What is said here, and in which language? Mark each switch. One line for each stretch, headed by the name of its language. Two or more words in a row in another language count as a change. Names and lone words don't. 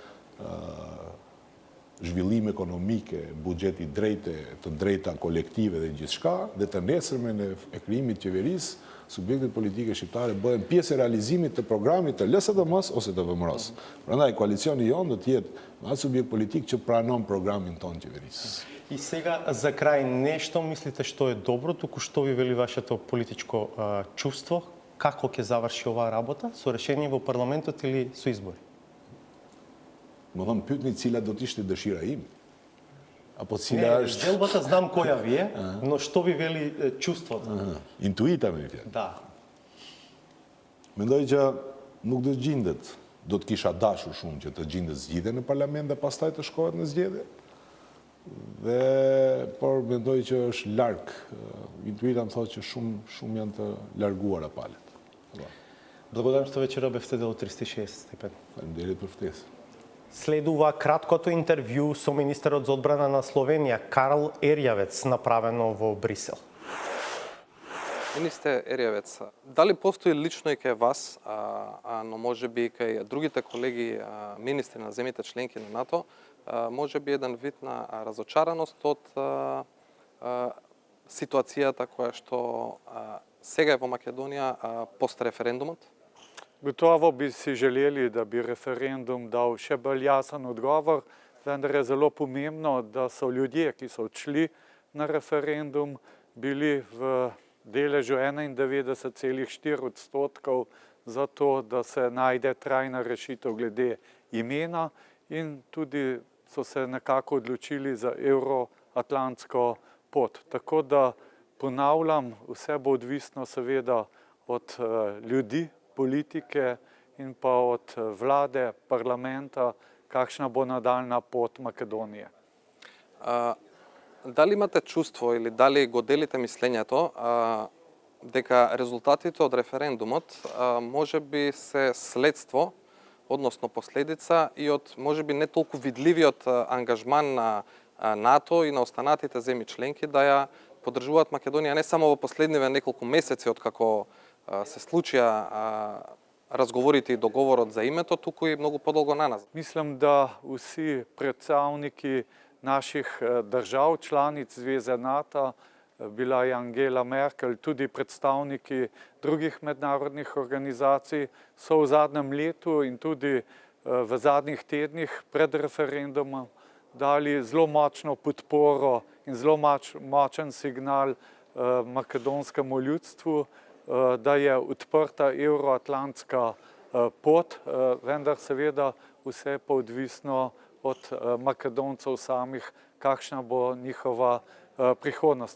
Albanian: zhvillim ekonomike, buxheti drejte, të drejta kolektive dhe gjithçka, dhe të nesërmen e krijimit të qeverisë, subjektet politike shqiptare bëhen pjesë e realizimit të programit të LSDM-s ose të VMRO-s. Prandaj koalicioni jon do të jetë me atë subjekt politik që pranon programin ton qeverisë.
Macedonian: И сега за крај нешто мислите што е добро, туку што ви вели вашето политичко чувство, како ќе заврши оваа работа, со решение во парламентот или со избори?
Albanian: Më thëmë pyetni cila do të ishte dëshira ime. Apo cila është...
Macedonian: Делбата знам која ви е, но што ви вели чувството?
Albanian: Intuita me fjalë.
Macedonian: Да.
Albanian: Mendoj që nuk do të gjendet, do të kisha dashur shumë që të gjendet zgjidhje në parlament dhe pastaj të shkohet në zgjedhje. Por mendoj që është larg. Intuita më thotë që shumë janë të larguara palët.
Macedonian: Благодарам што вечера бевте дел 360 степени.
Albanian: Faleminderit për ftesën.
Macedonian: Следува краткото интервју со министерот за одбрана на Словенија Карл Ерјавец направено во Брисел. Министер Ерјавец, дали постои лично и кај вас, но може би и кај другите колеги министри на земјите членки на НАТО, може би еден вид на разочараност од ситуацијата која што сега е во Македонија пост референдумот?
Slovenian: Gotovo bi si želeli, da bi referendum dal še bolj jasen odgovor, vendar je zelo pomembno, da so ljudje, ki so odšli na referendum, bili v deležu 91,4% za to, da se najde trajna rešitev glede imena in tudi so se nekako odločili za euroatlantsko pot. Tako da ponavljam, vse bo odvisno seveda od ljudi, politike in pa od vlade, parlamenta, kakšna bo nadaljna pot Makedonije.
Macedonian: Дали имате чувство или дали го делите мислењето дека резултатите од референдумот може би се следство, односно последица и од може би не толку видливиот ангажман на НАТО и на останатите земји членки да ја поддржуваат Македонија не само во последниве неколку месеци од како се случија разговорите и договорот за името, туку и многу подолго наназад.
Slovenian: Mislim, da vsi predstavniki naših držav, članic Zveze NATO, bila je Angela Merkel, tudi predstavniki drugih mednarodnih organizacij, so v zadnjem letu in tudi v zadnjih tednih pred referendumom dali zelo močno podporo in zelo močen signal makedonskemu ljudstvu, da je odprta euroatlantska pot, vendar seveda vse pa odvisno od Makedoncev samih, kakšna bo njihova prihodnost.